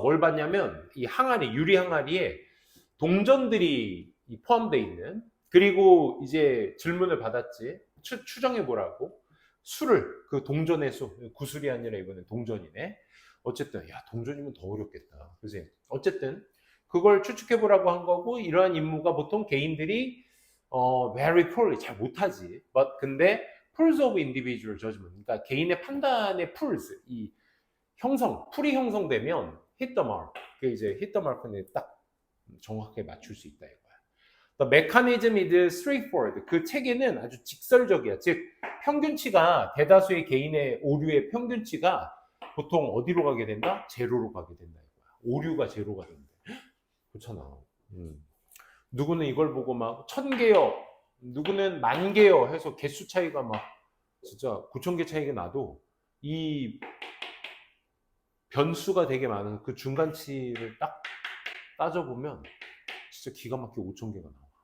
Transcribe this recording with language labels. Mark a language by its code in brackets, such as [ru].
[ko] 뭘 봤냐면 이 항아리, 유리 항아리에 동전들이 포함되어 있는, 그리고 이제 질문을 받았지. 추정해 보라고. 수를, 그 동전의 수, 구술이 아니라 이번엔 동전이네. 어쨌든 동전이면 더 어렵겠다. 그지? 어쨌든 그걸 추측해 보라고 한 거고, 이러한 임무가 보통 개인들이 [en] very poorly [ko] 잘 못하지. 근데 [en] pools of individual judgment, [ko] 그러니까 개인의 판단의 pools, 이 풀이 형성되면 [en] hit the mark. [ko] 그 이제 [en] hit the mark [ko] 는 딱 정확하게 맞출 수 있다 이거야. [en] The mechanism is straightforward. [ko] 그 체계는 아주 직설적이야. 즉 평균치가 대다수의 개인의 오류의 평균치가 보통 어디로 가게 된다? 제로로 가게 된다 이거야. 오류가 제로가 된다. 그렇잖아. 누구는 이걸 보고 막 1000개요, 누구는 10,000개요 해서 개수 차이가 막 진짜 9,000개 차이가 나도 이 변수가 되게 많은 그 중간치를 딱 따져보면 진짜 기가 막히게 5,000개가 나와.